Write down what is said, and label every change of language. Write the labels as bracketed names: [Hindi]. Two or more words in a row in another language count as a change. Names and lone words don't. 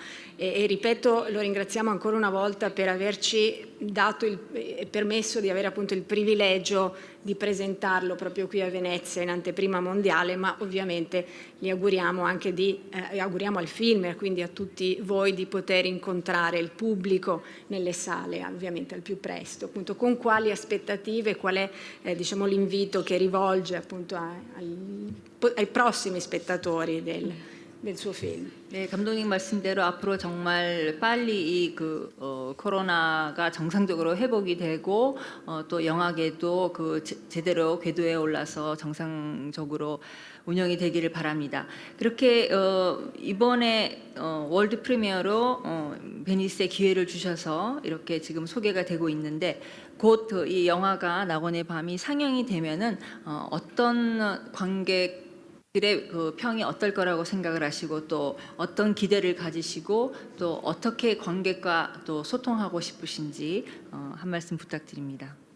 [Italian] E ripeto, lo ringraziamo ancora una volta per averci permesso di avere appunto il privilegio di presentarlo proprio qui a Venezia in anteprima mondiale, ma ovviamente gli auguriamo anche auguriamo al film e quindi a tutti voi di poter incontrare il pubblico nelle sale, ovviamente al più presto. Appunto, con quali aspettative, qual è diciamo, l'invito che rivolge appunto ai prossimi spettatori del suo film. [Korean] 네, 감독님 말씀대로 앞으로 정말 빨리 이 코로나가 정상적으로 회복이 되고 또 영화계도 제대로 궤도에 올라서 정상적으로 운영이 되기를 바랍니다. 그렇게 이번에 월드 프리미어로 베니스에 기회를 주셔서 이렇게 지금 소개가 되고 있는데 곧 이 영화가 낙원의 밤이 상영이 되면은 어떤 관객들의 평이 어떨 거라고 생각을 하시고 또 어떤 기대를 가지시고 또 어떻게 관객과 또 소통하고 싶으신지 한 말씀 부탁드립니다.